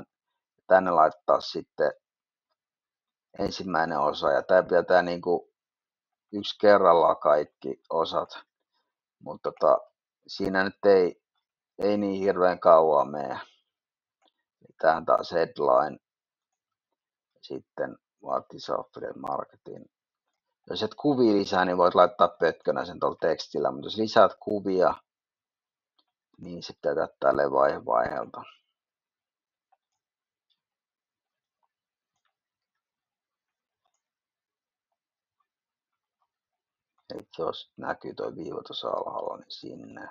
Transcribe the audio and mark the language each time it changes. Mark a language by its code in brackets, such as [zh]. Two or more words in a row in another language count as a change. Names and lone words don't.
[fi] Tänne laittaa sitten ensimmäinen osa, ja tää pitää tää niinku yksi kerrallaan kaikki osat. Mutta siinä nyt ei niin hirveän kauan mene. Tähän taas headline. [en] Sitten what is affiliate marketing. [fi] Jos et kuvia lisää, niin voit laittaa pötkönä sen tuolla tekstillä, mutta jos lisäät kuvia, niin sitten pitää tälleen vaiheelta. Eli jos näkyy tuo viiva tuossa alhaalla, niin sinne.